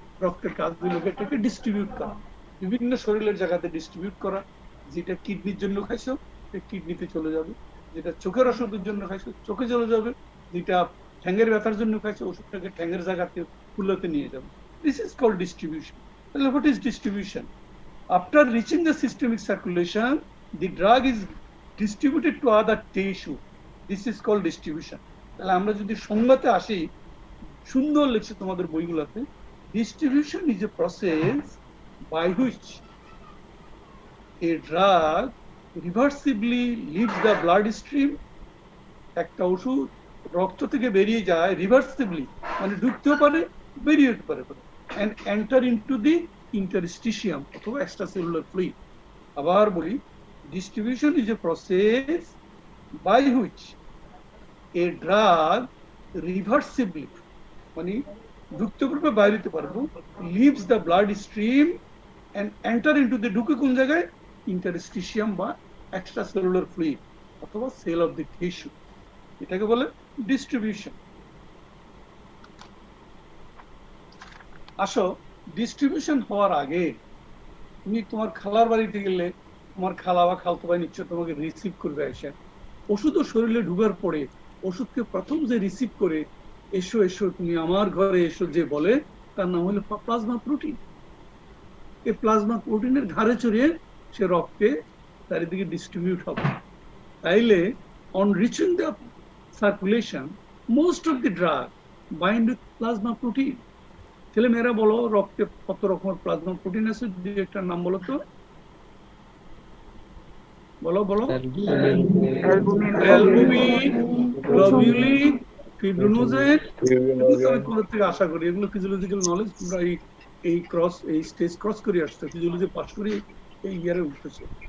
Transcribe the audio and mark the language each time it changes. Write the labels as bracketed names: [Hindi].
[Bangla] রক্তের কাজ হলো এটাকে ডিস্ট্রিবিউট করা, বিভিন্ন শরীরের জায়গাতে ডিস্ট্রিবিউট করা। যেটা কিডনির জন্য খাইছো কিডনিতে চলে যাবে, যেটা চোখের ওষুধের জন্য খাইছো চোখে চলে যাবে, যেটা ঠ্যাঙ্গের ব্যথার জন্য খাইছো ওষুধটাকে ঠ্যাঙ্গের জায়গাতে ফুলতে নিয়ে যাবে। [English] This is called distribution. তাহলে what is distribution? After reaching the systemic circulation, the drug is distributed to other tissue. This is called distribution. [Bangla] তাহলে আমরা যদি সংজ্ঞাতে আসি, সুন্দর লিখছে তোমাদের বইগুলোতে, [English] distribution is a process by which a drug reversibly leaves the blood stream, [Bangla] একটা ওষুধ রক্ত থেকে বেরিয়ে যায় রিভার্সিবলি, মানে ঢুকতেও পারে বেরিয়ে যেতে পারে, [English] and enter into the interstitium অথবা extracellular fluid. আবার বলি, distribution is a process by which a drug reversibly, [Bangla] মানে ঢুকতে পারবে বাইরে যেতে পারবো, [English] leaves the blood stream and enter into the, [Bangla] ঢুকে কোন জায়গায়, [English] interstitium বা extracellular fluid অথবা cell of the tissue, [Bangla] এটাকে বলে ডিস্ট্রিবিউশন। আসো, ডিস্ট্রিবিউশন হওয়ার আগে তুমি তোমার খালার বাড়িতে গেলে তোমার খালা বা খালতো ভাই নিশ্চয় তোমাকে রিসিভ করবে এসে। ওষুধ শরীরে ঢুকার পরে ওষুধকে প্রথম যে রিসিভ করে এসো এসো তুমি আমার ঘরে এসো যে বলে, তার নাম হলো প্লাজমা প্রোটিন। এই প্লাজমা প্রোটিনের ঘাড়ে চড়িয়ে সে রক্তে চারিদিকে ডিস্ট্রিবিউট হবে। [English] তাইলে on reaching the circulation, most of the drug bind with plasma protein. [Bangla] ছেলে মেয়েরা বলো, রক্তে কত রকমের প্লাজমা প্রোটিন আছে, দুই একটা নাম বলো তো, বলো বলো। অ্যালবুমিন, গ্লোবিউলিন, ফিব্রিনোজেন, আমি তোমাদের থেকে আশা করি এগুলো ফিজিওলজিক্যাল নলেজ তোমরা এই স্টেজ ক্রস করে আসছো, ফিজিওলজি পাস করে এই ইয়ারে উঠতেছে।